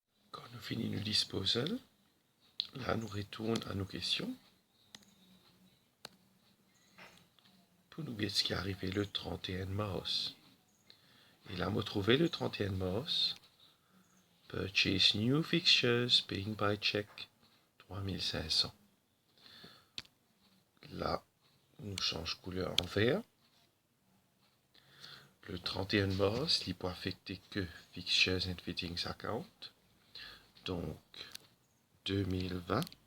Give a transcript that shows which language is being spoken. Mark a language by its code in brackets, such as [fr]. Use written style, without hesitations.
[fr] Quand nous finissons le disposal, là nous retournons à nos questions. Pour nous dire ce qui est arrivé le 31 mars. Et là, nous trouvons le 31 mars. [en] Purchase new fixtures, paying by check, 3500. [fr] Là, nous changeons couleur en vert. Le 31 mars, il ne peut affecter que Fixtures and Fittings Account. Donc, 2020.